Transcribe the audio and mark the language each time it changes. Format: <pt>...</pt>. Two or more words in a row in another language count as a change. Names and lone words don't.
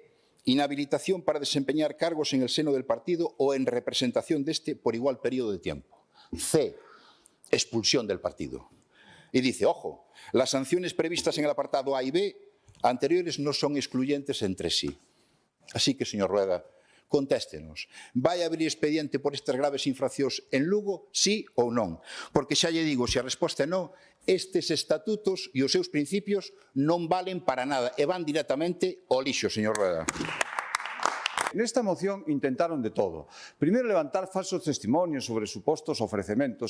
<es>Inhabilitación para desempeñar cargos en el seno del partido o en representación de este por igual periodo de tiempo. C. Expulsión del partido. Y dice, ojo, las sanciones previstas en el apartado A y B anteriores no son excluyentes entre sí. Así que, señor Rueda, contéstenos.</es> <gl>Vai abrir expediente por estas graves infraccións en Lugo, sí ou non? Porque xa lle digo, se a resposta é non, estes estatutos e os seus principios non valen para nada e van directamente ao lixo, señor Rueda. Nesta moción intentaron de todo. Primeiro, levantar falsos testimonios sobre supostos ofrecementos.</gl>